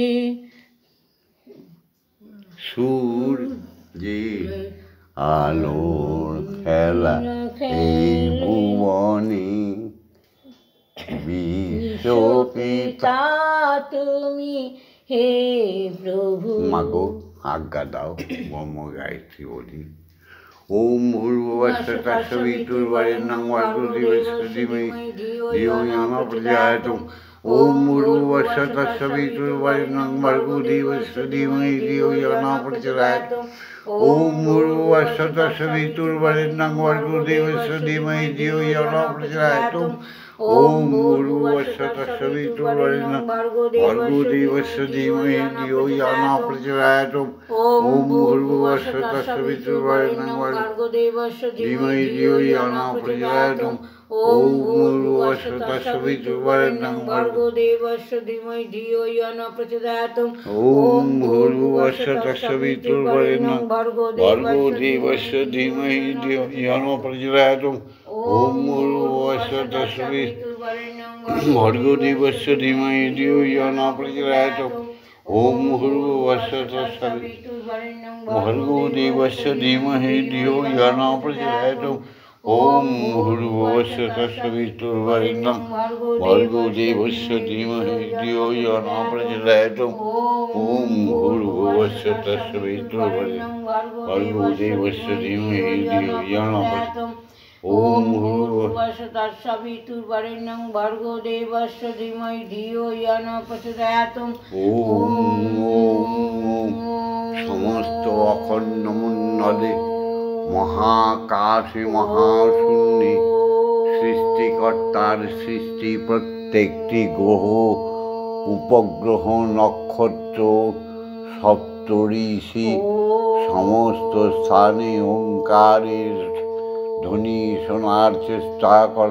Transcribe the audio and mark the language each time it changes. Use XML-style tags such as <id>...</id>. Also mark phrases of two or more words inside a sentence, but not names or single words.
<bn>সূর্যের আলোর খেলা এই ভুবনে। বিশ্বপিতা তুমি হে প্রভু। মাগো আজ্ঞা দাও ব্রহ্ম গায়ত্রী বলি।</bn> <sa>ওম ভূর্ভুবস্সুঃ তৎসবিতুর্বরেণ্যং ভর্গো দেবস্য ধীমহি ধিয়ো ইয়ো ন প্রচোদয়াৎ। ওম ভূর্ভুবস্সুঃ তৎসবিতুর্বরেণ্যং ভর্গো দেবস্য ধীমহি ধিয়ো ইয়ো ন প্রচোদয়াৎ। ওম ভূর্ভুবস্সুঃ তৎসবিতুর্বরেণ্যং ভর্গো দেবস্য ধীমহি ধিয়ো ইয়ো ন প্রচোদয়াৎ। ওম ভূর্ভুবস্সুঃ তৎসবিতুর্বরেণ্যং ভর্গো দেবস্য ধীমহি ধিয়ো ইয়ো ন প্রচোদয়াৎ। ওম ভূর্ভুবস্সুঃ তৎসবিতুর্বরেণ্যং ভর্গো দেবস্য ধীমহি ধিয়ো ইয়ো ন প্রচোদয়াৎ। ওম ভূর্ভুবস্সুঃ তৎসবিতুর্বরেণ্যং ভর্গো দেবস্য ধীমহি ধিয়ো ইয়ো ন প্রচোদয়াৎ। ওম ভূর্ভুবস্সুঃ তৎসবিতুর্বরেণ্যং ভর্গো দেবস্য ধীমহি ধিয়ো ইয়ো ন প্রচোদয়াৎ। ওম ভূর্ভুবস্সুঃ তৎসবিতুর্বরেণ্যং ভর্গো দেবস্য ধীমহি ধিয়ো ইয়ো ন প্রচোদয়াৎ। ওম ভূর্ভুবস্সুঃ তৎসবিতুর্বরেণ্যং ভর্গো দেবস্য ধীমহি ধিয়ো ইয়ো ন প্রচোদয়াৎ। ওম ভূর্ভুবস্সুঃ তৎসবিতুর্বরেণ্যং ভর্গো দেবস্য ধীমহি ধিয়ো ইয়ো ন প্রচোদয়াৎ। ওম ভূর্ভুবস্সুঃ তৎসবিতুর্বরেণ্যং ভর্গো দেবস্য ধীমহি ধিয়ো ইয়ো ন প্রচোদয়াৎ। ওম ভূর্ভুবস্সুঃ তৎসবিতুর্বরেণ্যং ভর্গো দেবস্য ধীমহি ধিয়ো ইয়ো ন প্রচোদয়াৎ।</sa> <bn>ওম সমস্ত অখণ্ড মণ্ডলে মহাকাশে মহাশূন্যে সৃষ্টিকর্তার সৃষ্টি প্রত্যেকটি গ্রহ উপগ্রহ নক্ষত্র সপ্তঋষি সমস্ত স্থানে ওঙ্কারের ধ্বনি শোনার চেষ্টা করো।</bn>